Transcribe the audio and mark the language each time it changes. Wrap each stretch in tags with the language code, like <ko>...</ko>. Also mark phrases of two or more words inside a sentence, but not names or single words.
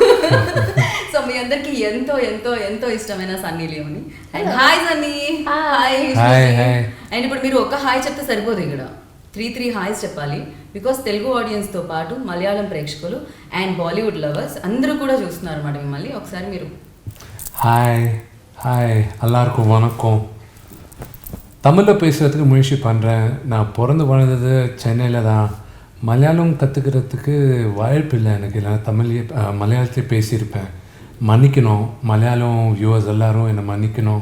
<te>సో మీ అందరికి ఎంతో ఎంతో ఎంతో ఇష్టమైన సన్నీ లియోని.</te> <en>And hi Sunny. Hi.</en> <te>అండ్ ఇప్పుడు మీరు ఒక హాయ్ చెప్తే సరిపోదు, ఇక్కడ 3 హాయ్స్ చెప్పాలి. బికాస్ తెలుగు ఆడియన్స్తో పాటు మలయాళం ప్రేక్షకులు అండ్ బాలీవుడ్ లవర్స్ అందరూ కూడా చూస్తున్నారు అన్నమాట మిమ్మల్ని. ఒకసారి మీరు</te> <ta>ஹாய் ஹாய் எல்லாருக்கும் வணக்கம். தமிழில் பேசுகிறதுக்கு முயற்சி பண்ணுறேன். நான் பிறந்து வளர்ந்தது சென்னையில் தான். மலையாளம் கற்றுக்கிறதுக்கு வாய்ப்பு இல்லை எனக்கு. இல்லை மலையாளத்திலே பேசியிருப்பேன். மன்னிக்கணும் மலையாளம் வியூவர்ஸ் எல்லோரும் என்னை மன்னிக்கணும்.</ta>